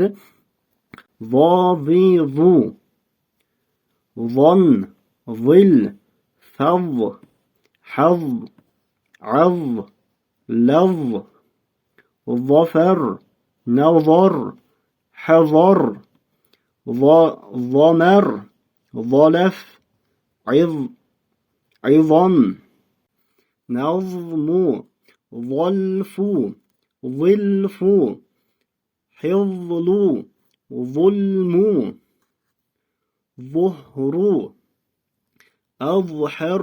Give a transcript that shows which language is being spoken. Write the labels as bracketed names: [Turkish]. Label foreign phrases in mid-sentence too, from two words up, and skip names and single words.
[Arabic] Vo, vi, zu, zon, zil, faz, haz, az, laz, zafar, nazar, hazar, zamar, ظلف، عظم، نظم، ظلف، ظلف، حظل، ظلم، ظهر، أظهر،